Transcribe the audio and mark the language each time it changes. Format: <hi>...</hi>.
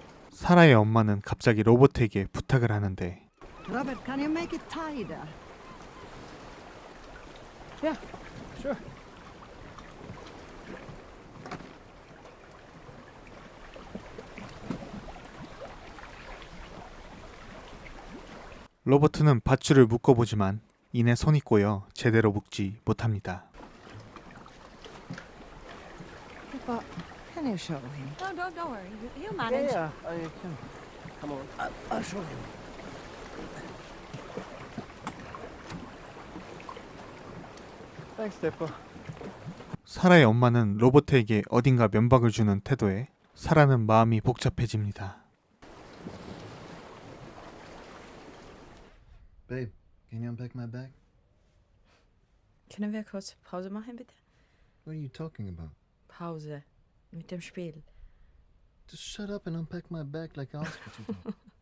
<ko>사라의 엄마는 갑자기 로버트에게 부탁을 하는데</ko> <en>Robert, can you make it tighter? Yeah, sure.</en> <ko>로버트는 밧줄을 묶어보지만 이내 손이 꼬여 제대로 묶지 못합니다.</ko> <en>But can you show him? No, don't worry. He'll manage. yeah, I can. Come on. I'll show him. Thanks, Steppa.</en> <ko>사라의 엄마는 로버트에게 어딘가 면박을 주는 태도에 사라는 마음이 복잡해집니다.</ko> <en>Babe, can you unpack my bag?</en> <de>Können wir kurz Pause machen, bitte?</de> <en>What are you talking about?</en> <de>Pause. Mit dem Spiel.</de> <en>Just shut up and unpack my bag like I asked you to do.</en>